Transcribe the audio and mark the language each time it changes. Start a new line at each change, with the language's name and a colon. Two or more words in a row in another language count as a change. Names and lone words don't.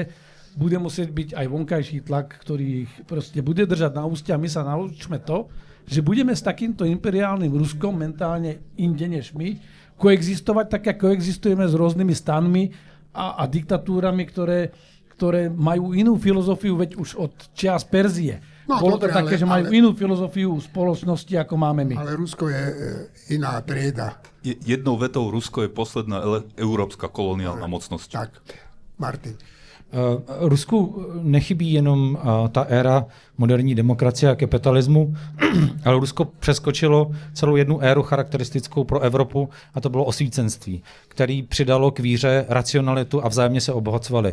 Slovak: Bude musieť byť aj vonkajší tlak, ktorý ich proste bude držať na úste a my sa naučme to, že budeme s takýmto imperiálnym Ruskom mentálne inde než my koexistovať tak, ako koexistujeme s rôznymi stanmi a diktatúrami, ktoré majú inú filozofiu, veď už od čias Perzie. No, bolo to dobre, také, že majú inú filozofiu spoločnosti, ako máme my. Ale Rusko je iná trieda. Jednou vetou Rusko je posledná európska koloniálna mocnosť. Tak, Martin.
Czech: Rusku nechybí jenom ta éra moderní demokracie a kapitalismu, ale Rusko přeskočilo celou jednu éru charakteristickou pro Evropu a to bylo osvícenství, který přidalo k víře racionalitu a vzájemně se obohacovali.